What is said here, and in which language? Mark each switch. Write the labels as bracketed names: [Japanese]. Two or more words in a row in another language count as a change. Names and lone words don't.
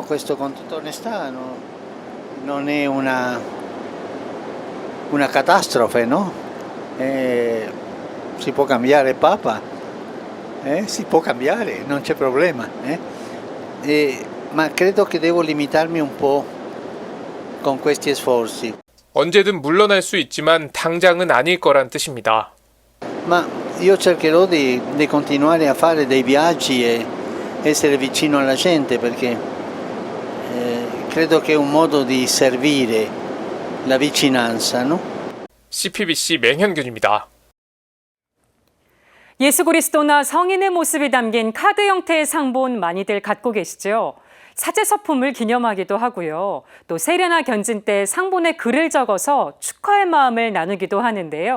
[Italian] Questo con tutta onestà non è una catastrofe, no? Si può cambiare Papa, si può cambiare, non c'è problema, ma credo che devo limitarmi un po' con questi sforzi. [Korean] 언제든 물러날 수 있지만 당장은 아닐 거란 뜻입니다. [Italian] Ma io cercherò di continuare a fare dei viaggi e essere vicino alla gente perché credo che è un modo di servire la vicinanza, no? [Korean] CPBC 맹현균입니다. 예수 그리스도나 성인의 모습이 담긴 카드 형태의 상본 많이들 갖고 계시죠? 사제서품을 기념하기도 하고요. 또 세례나 견진 때 상본에 글을 적어서 축하의 마음을 나누기도 하는데요.